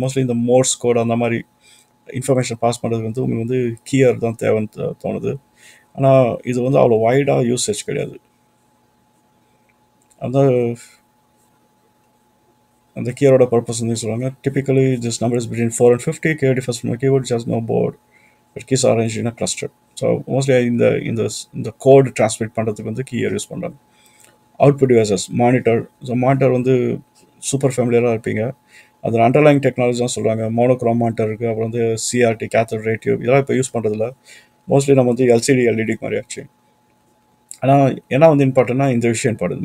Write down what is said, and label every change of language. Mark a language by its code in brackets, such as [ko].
[ta] Mostly இந்த Morse code அந்த மாதிரி இன்ஃபர்மேஷன் பாஸ் பண்ணுறதுக்கு வந்து உங்களுக்கு வந்து கீயர் தான் தேவைன்னு தோணுது. ஆனால் இது வந்து அவ்வளோ வைடாக யூசேஜ் கிடையாது. அந்த கீயரோட பர்பஸ் வந்து சொல்லுவாங்க. [en] Typically this number is between 4 and 50. Keyer differs from a keyboard which has no board but keys are arranged in a cluster. [ta] So mostly இந்த கோட் டிரான்ஸ்மிட் பண்ணுறதுக்கு வந்து கீயர் யூஸ் பண்ணுறாங்க. Output devices monitor. So monitor வந்து super ஃபேமிலியராக இருப்பீங்க. அது underlying technology தான் சொல்கிறாங்க. Monochrome monitor இருக்குது, அப்புறம் வந்து சிஆர்டி கேத்தோட் ரே டியூப், இதெல்லாம் இப்போ யூஸ் பண்ணுறதில்ல. மோஸ்ட்லி நம்ம வந்து எல்சிடி எல்இடி மாதிரி ஆச்சு. ஆனால் என்ன வந்து இம்பார்ட்டன்ட்னா இந்த விஷயம் இம்பார்ட்டன்ட்.